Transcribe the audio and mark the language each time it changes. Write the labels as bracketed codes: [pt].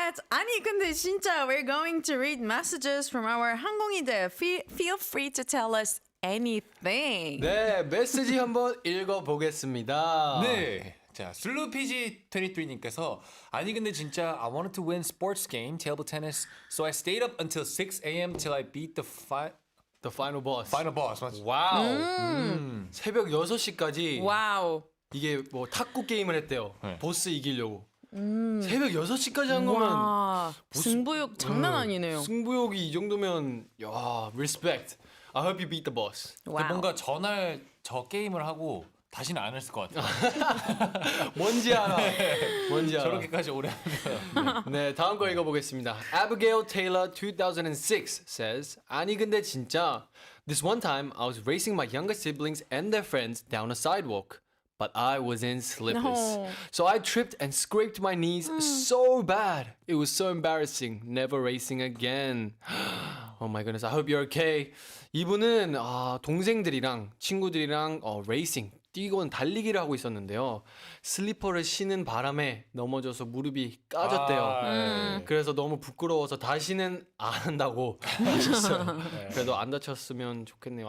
[ko] 아니 근데 진짜 [en] we're going to read messages from our 항공이들. Feel free to tell us anything. [ko] 네, 메시지 한번 읽어보겠습니다. 네. 자, 슬루피지23님께서 아니 근데 진짜 [en] I wanted to win sports game, table tennis, so I stayed up until 6 a.m. till I beat the final boss. final boss. [ko] 맞죠? 와우. 새벽 6시까지 와우. 이게 뭐 탁구 게임을 했대요. 네. 보스 이기려고. 새벽 6시까지 한 거면 와, 승부욕 장난 아니네요. 승부욕이 이 정도면 야, respect. [en] I hope you beat the boss. [ko] 근데 뭔가 전날 저 게임을 하고 다시는 안 했을 것 같아요. 뭔지 알아. 뭔지 알아. 저렇게까지 오래 하면. 네, 다음 거 읽어보겠습니다. [en] Abigail Taylor 2006 says, [ko] 아니 근데 진짜 [en] This one time I was racing my younger siblings and their friends down a sidewalk. But I was in slippers. No. So I tripped and scraped my knees so bad. It was so embarrassing. Never racing again. Oh my goodness. I hope you're okay. [ko] 이분은 동생들이랑 친구들이랑 레이싱 뛰고 달리기를 하고 있었는데요. 슬리퍼를 신은 바람에 넘어져서 무릎이 까졌대요. 그래서 너무 부끄러워서 다시는 안 한다고 하셨어요. 그래도 안 다쳤으면 좋겠네요.